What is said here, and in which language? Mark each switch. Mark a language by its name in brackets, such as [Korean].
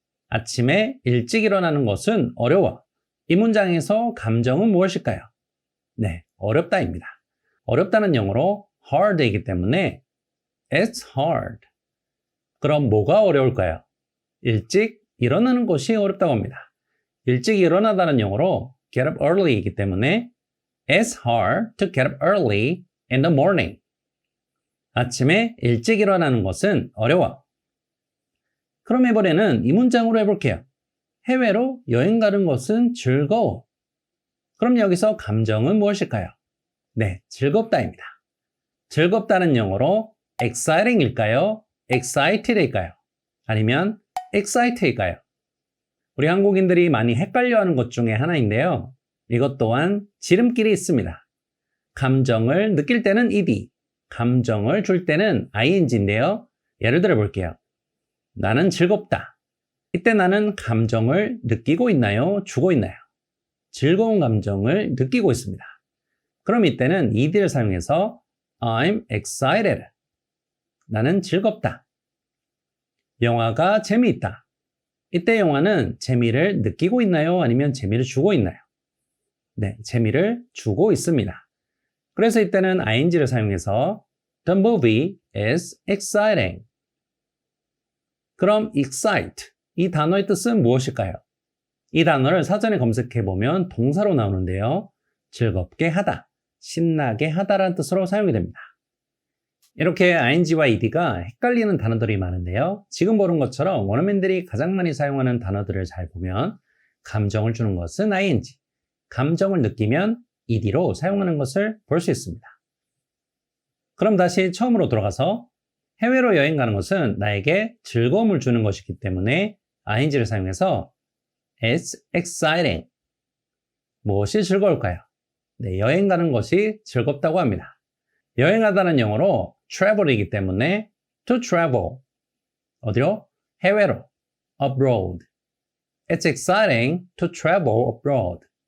[Korean] 아침에 일찍 일어나는 것은 어려워. 이 문장에서 감정은 무엇일까요? 네, 어렵다입니다. 어렵다는 영어로 hard이기 때문에 [English] it's hard. [Korean] 그럼 뭐가 어려울까요? 일찍 일어나는 것이 어렵다고 합니다. 일찍 일어나다는 영어로 [English] get up early [Korean] 이기 때문에 [English] it's hard to get up early in the morning. [Korean] 아침에 일찍 일어나는 것은 어려워. 그럼 이번에는 이 문장으로 해볼게요. 해외로 여행 가는 것은 즐거워. 그럼 여기서 감정은 무엇일까요? 네, 즐겁다입니다. 즐겁다는 영어로 exciting일까요? excited일까요? 아니면 excited일까요? 우리 한국인들이 많이 헷갈려하는 것 중에 하나인데요. 이것 또한 지름길이 있습니다. 감정을 느낄 때는 ed, 감정을 줄 때는 ing인데요. 예를 들어 볼게요. 나는 즐겁다. 이때 나는 감정을 느끼고 있나요? 주고 있나요? 즐거운 감정을 느끼고 있습니다. 그럼 이때는 ed를 사용해서 [English] I'm excited. [Korean] 나는 즐겁다. 영화가 재미있다. 이때 영화는 재미를 느끼고 있나요? 아니면 재미를 주고 있나요? 네, 재미를 주고 있습니다. 그래서 이때는 ing를 사용해서 [English] The movie is exciting. [Korean] 그럼 excite, 이 단어의 뜻은 무엇일까요? 이 단어를 사전에 검색해보면 동사로 나오는데요. 즐겁게 하다, 신나게 하다라는 뜻으로 사용이 됩니다. 이렇게 ing와 ed가 헷갈리는 단어들이 많은데요. 지금 보는 것처럼 원어민들이 가장 많이 사용하는 단어들을 잘 보면 감정을 주는 것은 ing, 감정을 느끼면 ed로 사용하는 것을 볼 수 있습니다. 그럼 다시 처음으로 돌아가서 해외로 여행 가는 것은 나에게 즐거움을 주는 것이기 때문에 ing를 사용해서 [English] It's exciting. [Korean] 무엇이 즐거울까요? 네, 여행 가는 것이 즐겁다고 합니다. 여행하다는 영어로 travel이기 때문에 [English] to travel. [Korean] 어디로? 해외로. abroad. [English] It's exciting to travel abroad.